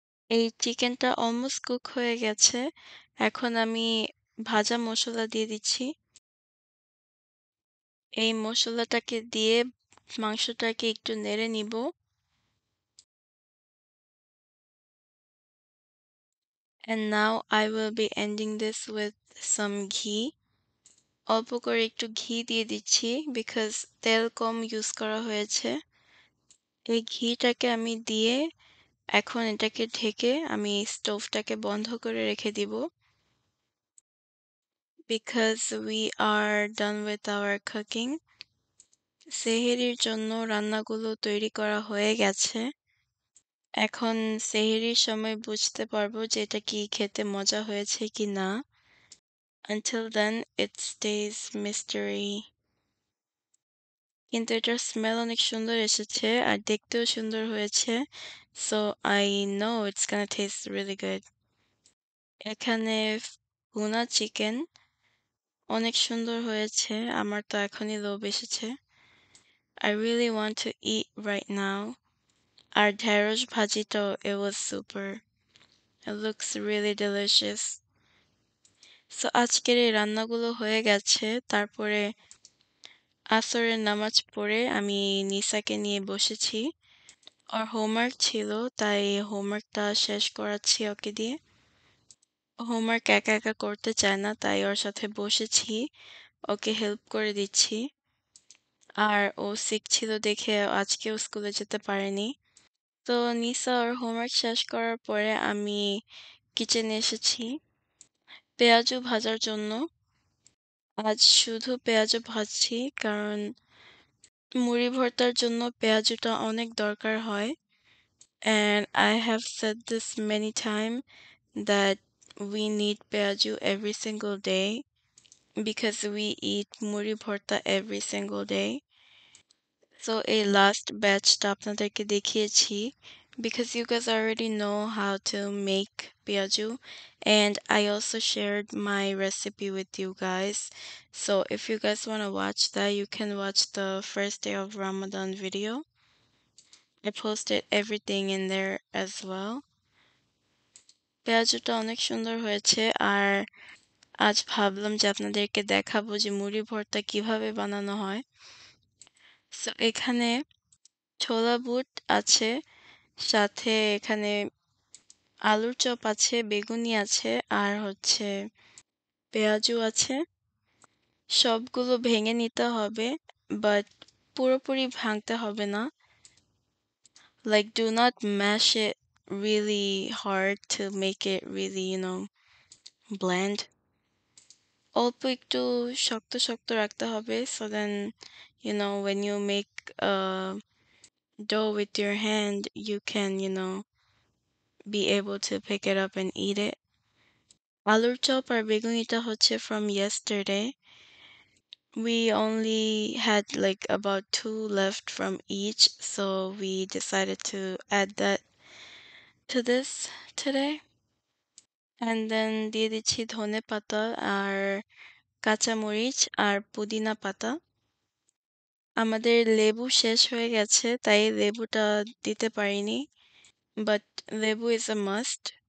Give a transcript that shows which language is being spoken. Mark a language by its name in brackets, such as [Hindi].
[Bangla] এই চিকেনটা almost cook হয়ে গেছে। এখন আমি ভাজা মসলা দিয়ে দিচ্ছি। এই মসলাটাকে দিয়ে মাংসটাকে একটু নেড়ে নিব। [English] And now I will be ending this with some ghee. [Bangla] অল্প করে একটু ঘি দিয়ে দিচ্ছি [English] because [Bangla] তেল কম ইউজ করা হয়েছে। এই ঘিটাকে আমি দিয়ে এখন এটাকে ঢেকে আমি স্টোভটাকে বন্ধ করে রেখে দিব [English] because we are done with our cooking. [Bangla] সেহরির জন্য রান্নাগুলো তৈরি করা হয়ে গেছে। এখন সেহরির সময় বুঝতে পারবো যে এটা কি খেতে মজা হয়েছে কি না। [English] Until then it stays mystery. [Bangla] কিন্তু এটার স্মেল অনেক সুন্দর এসেছে আর দেখতেও সুন্দর হয়েছে। [English] So I know it's gonna taste really good. [Bangla] এখানে ভুনা চিকেন অনেক সুন্দর হয়েছে। আমার তো এখনই লোভ এসেছে। [English] I really want to eat right now. [Bangla] আর ঢেঁড়স ভাজিটাও [English] it was super. It looks really delicious. [Bangla] So আজকের এই রান্নাগুলো হয়ে গেছে। তারপরে আসরের নামাজ পড়ে আমি নিসাকে নিয়ে বসেছি। ওর হোমওয়ার্ক ছিল তাই হোমওয়ার্কটা শেষ করাচ্ছি ওকে দিয়ে। হোমওয়ার্ক একা একা করতে চায় না তাই ওর সাথে বসেছি, ওকে হেল্প করে দিচ্ছি। আর ও সিক ছিল দেখে আজকেও স্কুলে যেতে পারেনি। তো নিসা ওর হোমওয়ার্ক শেষ করার পরে আমি কিচেনে এসেছি পেঁয়াজু ভাজার জন্য। আজ শুধু পেঁয়াজু ভাজছি কারণ মুড়ি ভর্তার জন্য পেঁয়াজুটা অনেক দরকার হয়। [English] And I have said this many times that we need peyaju every single day because we eat muri bharta every single day. So [Bangla] এই লাস্ট ব্যাচটা আপনাদেরকে দেখিয়েছি [English] because you guys already know how to make peyaju and I also shared my recipe with you guys. So if you guys want to watch that, you can watch the first day of Ramadan video. I posted everything in there as well. [Bangla] পেঁয়াজুটা অনেক সুন্দর হয়েছে আর আজ ভাবলাম যে আপনাদেরকে দেখাবো যে মুড়ি ভর্তা কিভাবে বানানো হয়। সো এখানে ছোলা বুট আছে, সাথে এখানে আলুর চপ আছে, বেগুনি আছে, আর হচ্ছে পেঁয়াজু আছে। সবগুলো ভেঙে নিতে হবে, বাট পুরোপুরি ভাঙতে হবে না। [English] Like, do not mash it really hard to make it really, blend. [Bangla] অল্প একটু শক্ত শক্ত রাখতে হবে, [English] so then, when you make a dough with your hand, you can, be able to pick it up and eat it. [Bangla] আলুর chop আর বেগুনিটা হচ্ছে [English] from yesterday. We only had like about two left from each, so we decided to add that to this today. And then [Bangla] দিয়ে দিচ্ছি ধনে পাতা আর কাঁচামরিচ আর পুদিনা পাতা। আমাদের লেবু শেষ হয়ে গেছে, তাই লেবুটা দিতে পারিনি, বাট লেবু [English] is a must.